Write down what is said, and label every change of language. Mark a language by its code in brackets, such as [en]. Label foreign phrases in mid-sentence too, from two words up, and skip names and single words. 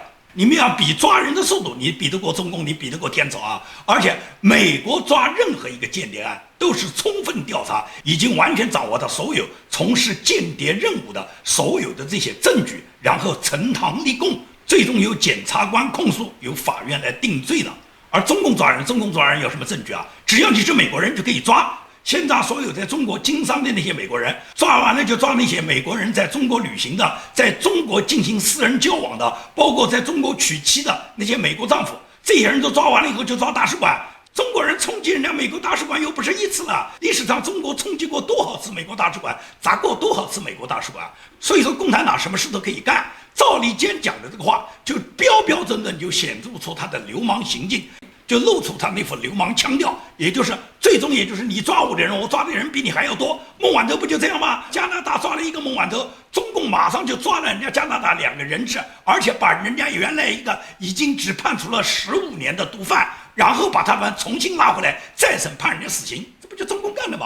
[zh] 你們要比抓人的速度，你比得過中共，你比得過天朝啊！而且美國抓任何一個間諜案都是充分調查，已經完全掌握到所有從事間諜任務的所有的這些證據，然後呈堂立供，最終由檢察官控訴，由法院來定罪的。而中共抓人有什麼證據啊？只要你是美國人就可以抓。現在所有在中國經商的那些美國人，抓完了就抓那些美國人在中國旅行的，在中國進行私人交往的，包括在中國娶妻的那些美國丈夫，這些人都抓完了以後就抓大使館。中國人衝擊人家美國大使館又不是一次了，歷史上中國衝擊過多少次美國大使館，砸過多少次美國大使館。所以說共產黨什麼事都可以幹。趙立堅講的這個話就標準就顯露出他的流氓行徑。就露出他那副流氓腔调，也就是最终也就是你抓我的人，我抓的人比你还要多。孟晚舟不就这样吗？加拿大抓了一个孟晚舟，中共马上就抓了人家加拿大2个人质，而且把人家原来一个已经只判处了15年的毒贩，然后把他们重新拉回来，再审判人家死刑，这不就中共干的吗？